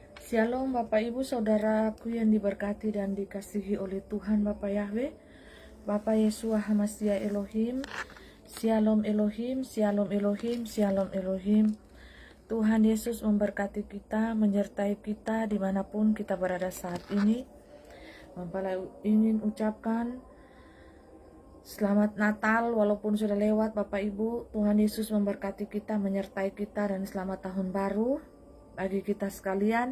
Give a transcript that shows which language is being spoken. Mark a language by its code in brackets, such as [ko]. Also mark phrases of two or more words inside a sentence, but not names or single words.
[id] Shalom Bapak Ibu Saudaraku yang diberkati dan dikasihi oleh Tuhan Bapak Yahweh, Bapak Yeshua HaMashiach Elohim. [he] שלום אלוהים שלום אלוהים שלום אלוהים. [id] Tuhan Yesus memberkati kita, menyertai kita dimanapun kita berada saat ini. Mempelai ingin ucapkan Selamat Natal walaupun sudah lewat Bapak Ibu. Tuhan Yesus memberkati kita, menyertai kita, dan selamat tahun baru bagi kita sekalian.